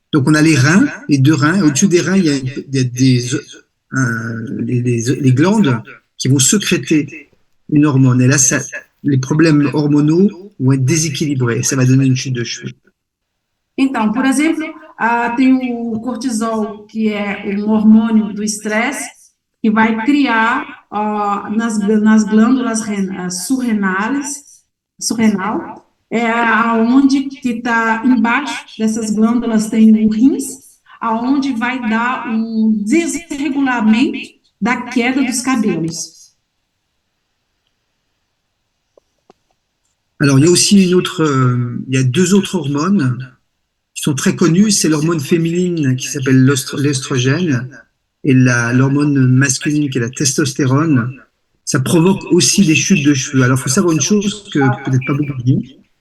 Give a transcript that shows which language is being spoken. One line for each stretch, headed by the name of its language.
French: Donc on a les reins, les deux reins, et au-dessus des reins, il y a les glandes qui vont sécréter une hormone. Et là, les problèmes hormonaux vont être déséquilibrés, ça va donner une chute de cheveux.
Portuguese: Então, por exemplo, tem o cortisol, que é um hormônio do estresse, que vai criar nas glândulas surrenal, aonde que está embaixo dessas glândulas tem o rins, aonde vai dar um desregulamento da queda dos cabelos.
French: Alors, il y a aussi il y a deux autres hormones qui sont très connues. C'est l'hormone féminine qui s'appelle l'estrogène et l'hormone masculine qui est la testostérone. Ça provoque aussi des chutes de cheveux. Alors, il faut savoir une chose que peut-être pas beaucoup disent.